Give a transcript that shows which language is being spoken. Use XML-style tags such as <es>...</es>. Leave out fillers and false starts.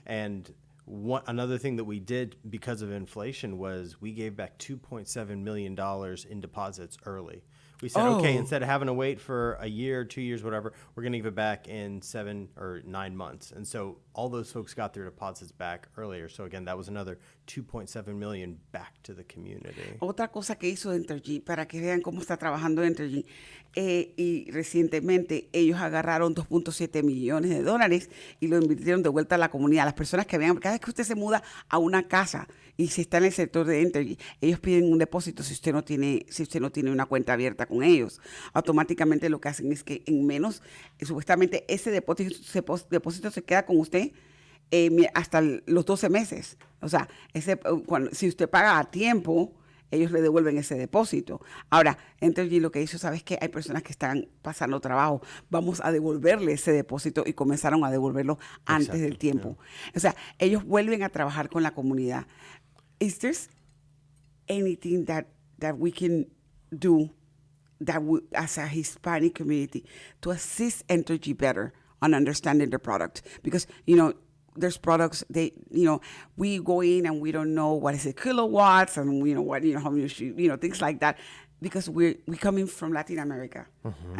<en>And another thing that we did because of inflation was we gave back $2.7 million in deposits early. We said, okay, instead of having to wait for a year, 2 years, whatever, we're going to give it back in 7 or 9 months. And so all those folks got their deposits back earlier. So again, that was another $2.7 million back to the community.</en> <es>Otra cosa que hizo Entergy, para que vean cómo está trabajando Entergy, y recientemente ellos agarraron $2.7 millones y lo invirtieron de vuelta a la comunidad. Las personas que vean, cada vez que usted se muda a una casa y si está en el sector de Entergy, ellos piden un depósito si usted no tiene una cuenta abierta con ellos. Automáticamente lo que hacen es que en menos, supuestamente ese depósito se queda con usted hasta los 12 meses. O sea, si usted paga a tiempo, ellos le devuelven ese depósito. Ahora, Entergy lo que hizo, ¿sabes qué? Hay personas que están pasando trabajo. Vamos a devolverle ese depósito y comenzaron a devolverlo antes del tiempo.</es> <en>Yeah.</en> <es>O sea, ellos vuelven a trabajar con la comunidad.</es> <en>Is there anything that we can do as a Hispanic community to assist Entergy better on understanding the product? Because, there's products we go in and we don't know what is it kilowatts and how much things like that, because we coming from Latin America. Mm-hmm.</en>